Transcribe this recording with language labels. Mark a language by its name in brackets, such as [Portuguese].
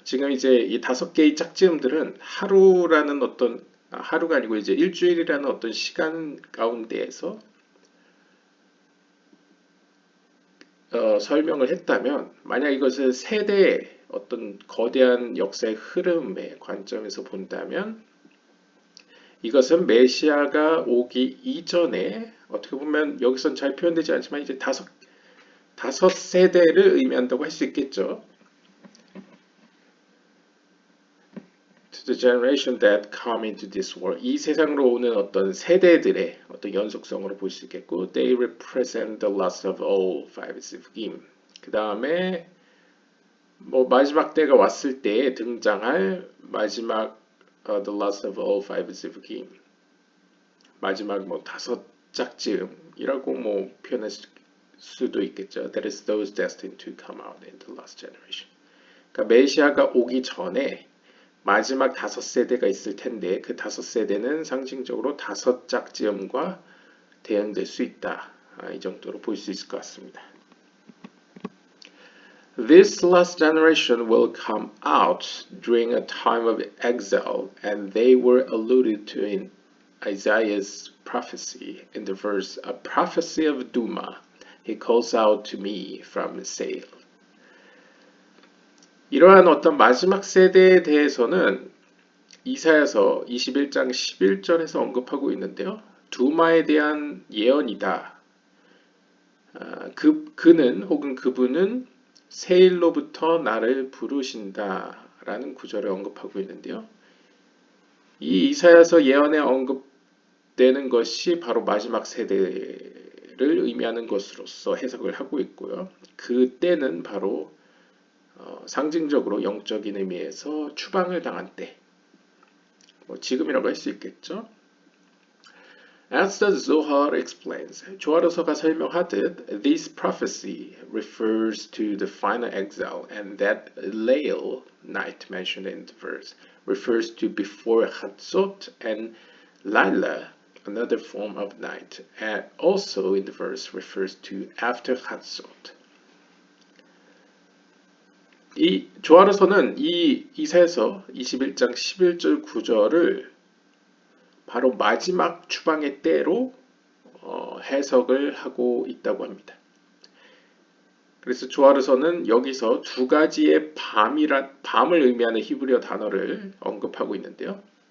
[Korean] 지금 이제 이 5개의 짝지음들은 하루라는 어떤 하루가 아니고 이제 일주일이라는 어떤 시간 가운데에서 설명을 했다면 만약 이것을 세대의 어떤 거대한 역사의 흐름의 관점에서 본다면 이것은 메시아가 오기 이전에 어떻게 보면 여기선 잘 표현되지 않지만 이제 다섯 세대를 의미한다고 할 수 있겠죠. [English] To the generation that come into this world. [Korean] 이 세상으로 오는 어떤 세대들의 어떤 연속성으로 볼 수 있겠고, [English] they represent the last of all five zivugim. [Korean] 그 다음에 뭐 마지막 때가 왔을 때 등장할 마지막 [English] the last of all five zivugim. [Korean] 마지막 뭐 다섯 짝지음이라고 뭐 표현할 수도 있겠죠. [English] That is those destined to come out in the last generation. [Korean] 그러니까 메시아가 오기 전에 마지막 5세대가 있을 텐데 그 5세대는 상징적으로 5짝지음과 대응될 수 있다. 이 정도로 볼 수 있을 것 같습니다. [English] This last generation will come out during a time of exile, and they were alluded to in Isaiah's prophecy in the verse, a prophecy of Duma. He calls out to me from Seir. [Korean] 이러한 어떤 마지막 세대에 대해서는 이사야서 21장 11절에서 언급하고 있는데요. 두마에 대한 예언이다. 그는 혹은 그분은 세일로부터 나를 부르신다 라는 구절을 언급하고 있는데요. 이 이사야서 예언에 언급되는 것이 바로 마지막 세대를 의미하는 것으로서 해석을 하고 있고요. 그때는 바로 상징적으로 영적인 의미에서 추방을 당한 때, 뭐 지금이라고 할 수 있겠죠. [English] As the Zohar explains, [Korean] 조아르서가 설명하듯, [English] this prophecy refers to the final exile, and that Leil night mentioned in the verse refers to before Chatzot, and Laila, another form of night, and also in the verse refers to after Chatzot. [Korean] 이 조아르서는 이 이사야서 21장 11절 9절을 바로 마지막 추방의 때로 해석을 하고 있다고 합니다. 그래서 조아르서는 여기서 두 가지의 밤을 의미하는 히브리어 단어를 언급하고 있는데요.